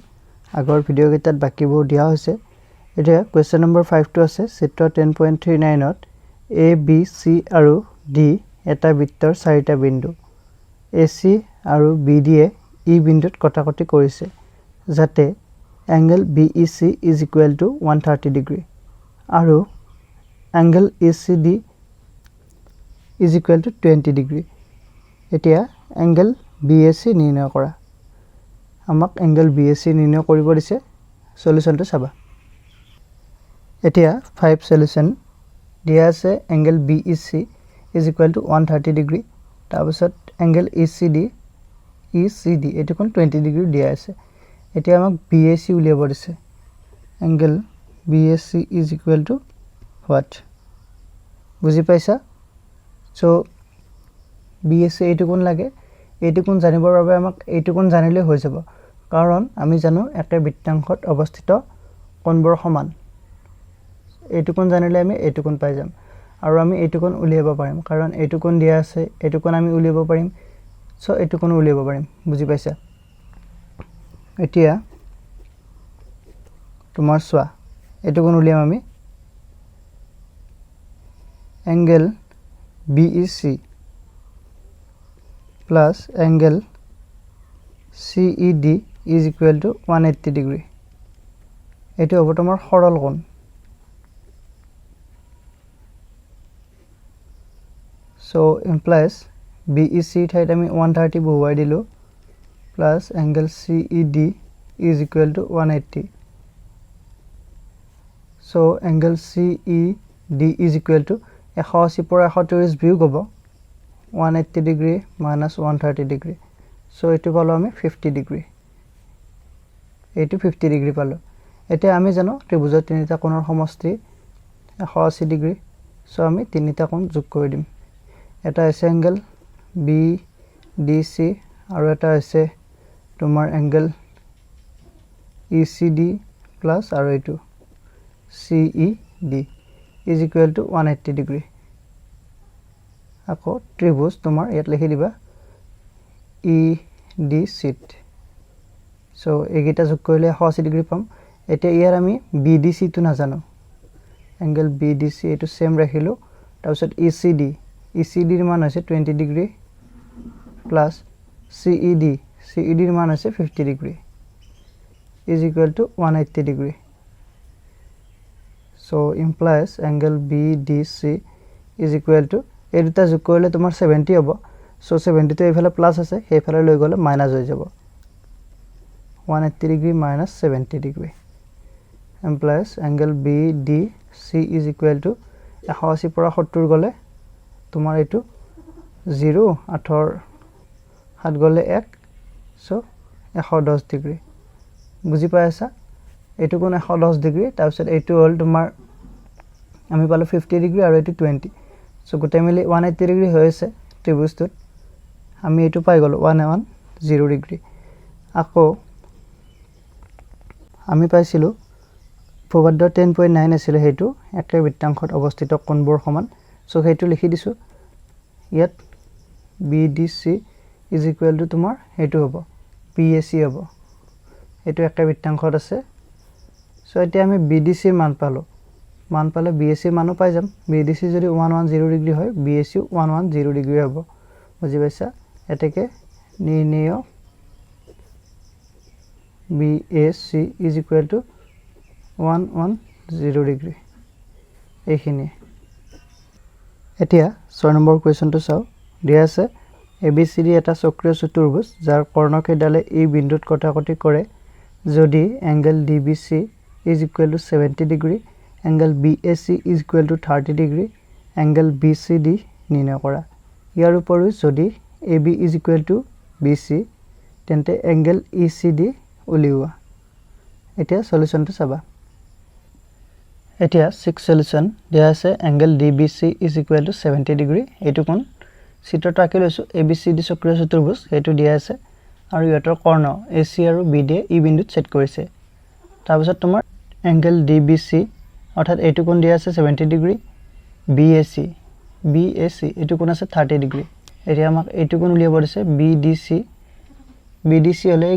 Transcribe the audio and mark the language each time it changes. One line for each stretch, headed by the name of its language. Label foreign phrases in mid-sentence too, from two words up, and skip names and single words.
Assamese: আগৰ ভিডিঅ'কেইটাত বাকিবোৰ দিয়া হৈছে। এতিয়া
English: question number
Assamese: 5টো আছে চিত্ৰ 10.39ত A, B, C আৰু D এটা বৃত্তৰ চাৰিটা বিন্দু AC আৰু BD য়ে E বিন্দুত কটাকটি কৰিছে যাতে
English: angle BEC is equal to 130
Assamese: ডিগ্ৰী আৰু
English: angle ACD is equal to 20 degree.
Assamese: এতিয়া angle BAC নিৰ্ণয় কৰা। আমাক angle BAC নিৰ্ণয় কৰিব দিছে। সলিউশনটো চাবা। এতিয়া 5 সলিউশন দিয়া আছে
English: angle BEC is equal to 130 degree.
Assamese: তাৰপিছত angle ECD এটো কোন 20 degree দিয়া আছে। এতিয়া আমাক BAC উলিয়াব দিছে।
English: angle BAC is equal to what?
Assamese: বুজি পাইছা? So BAC এইটো কোন লাগে? এইটো কোন জানিবৰ বাবে আমাক এইটো কোন জানিলে হৈ যাব। কাৰণ আমি জানো একে বৃত্তাংশত অৱস্থিত কোণবোৰ সমান। এইটো কোন জানিলে আমি এইটো কোন পাই যাম। আৰু আমি এইটো কোন উলিয়াব পাৰিম কাৰণ এইটো কোন দিয়া আছে, এইটো কোন আমি উলিয়াব পাৰিম। সো এইটো কোন উলিয়াব পাৰিম। বুজি পাইছা? এতিয়া তোমাৰ চোৱা এইটো কোন উলিয়াম আমি
English: angle BEC plus angle CED is equal to 180 degree.
Assamese: এটো হ'ব তোমাৰ সৰল কোণ।
English: So implies
Assamese: BEC ঠাইত আমি 130 বহুৱাই দিলো
English: plus angle CED is equal to 180. So angle CED is equal to 180
Assamese: পৰা 130 বিয়োগ হ'ব
English: 180 degree minus 130 degree.
Assamese: সো এটো পালো আমি 50 ডিগ্ৰী। এইটো 50 ডিগ্ৰী পালো। এতিয়া আমি জানো ত্ৰিভুজৰ তিনিটা কোণৰ সমষ্টি 180 ডিগ্ৰী। সো আমি তিনিটা কোণ যোগ কৰি দিম। এটা আছে এংগল BDC আৰু এটা আছে তোমাৰ
English: angle ECD plus
Assamese: আৰু এইটো
English: CED is equal to 180 degree.
Assamese: আকৌ ত্ৰিভুজ তোমাৰ ইয়াত লিখি দিবা EDC. সো এইকেইটা যোগ কৰিলে 180 ডিগ্ৰী পাম। এতিয়া ইয়াৰ আমি BDC টো নাজানো। এংগল BDC এটো সেম ৰাখিলো। তাৰপিছত ECD ৰ মান হৈছে
English: 20 degree plus CED
Assamese: ৰ মান হৈছে
English: 50 degree is equal to 180 degree. So implies angle BDC is equal to
Assamese: এই দুটা যোগ কৰিলে তোমাৰ 70 হ'ব। সো 70 টো এইফালে প্লাস আছে, সেইফালে লৈ গলে মাইনাস হৈ যাব।
English: 180 degree minus 70 degree implies angle BDC is equal to
Assamese: 180 পৰা 70 গলে তোমাৰ এইটো 0 8 7 গলে 1 সো 110 ডিগ্ৰী। বুজি পাইছা? এইটো কোন 110 ডিগ্ৰী। তাৰপিছত এইটো হল তোমাৰ আমি পালো 50 ডিগ্ৰী আৰু এইটো 20। সো গোটেই মিলি 180 ডিগ্ৰী হৈছে ত্ৰিভুজটোত। আমি এইটো পাই গলো 110 ডিগ্ৰী। আকৌ আমি পাইছিলো উপপাদ্য 10.9 আছিল হেতু একে বৃত্তাংশত অৱস্থিত কোণবোৰ সমান। সো হেতু লিখি দিছো। ইয়াত
English: BDC is equal to
Assamese: তোমাৰ হেতু হ'ব PAC হ'ব। এটো একে বৃত্তাংশত আছে। সো এতিয়া আমি BDC ৰ মান পালে BAC ৰ মানো পাই যাম। BDC যদি 110 ডিগ্ৰী হয় BAC 110 ডিগ্ৰী হ'ব। বুজি পাইছা? এটাকে নিৰ্ণয়
English: BAC is equal to 110 degree.
Assamese: এইখিনি। এতিয়া 6 নম্বৰ কোৱেশ্যনটো চাও। দিয়া আছে ABCD এটা চক্ৰীয় চতুৰ্ভুজ যাৰ কৰ্ণকেইডালে এই বিন্দুত কটাকটি কৰে যদি
English: angle DBC is equal to 70 degree, angle BAC is equal to 30 degree, angle BCD
Assamese: নিৰ্ণয় কৰা। ইয়াৰ উপৰিও যদি
English: AB is equal to BC
Assamese: তেন্তে angle ECD উলিওৱা। এতিয়া সলিউশনটো চাবা। এতিয়া 6 সলিউশন দিয়া আছে
English: angle DBC is equal to 70 degree।
Assamese: এইটো কোন চিত্ৰটো আঁকি লৈছো ABCD চক্ৰীয় চতুৰ্ভুজ এইটো দিয়া আছে আৰু ইয়াতৰ কৰ্ণ AC আৰু BD ই বিন্দুত সেট কৰিছে। তাৰপিছত তোমাৰ angle DBC অৰ্থাৎ এইটো কোণ দিয়া আছে 70 ডিগ্ৰী BAC এইটো কোণ আছে 30 ডিগ্ৰী এতিয়া আমাক এইটো কোণ উলিয়াব দিছে BDC হলে এই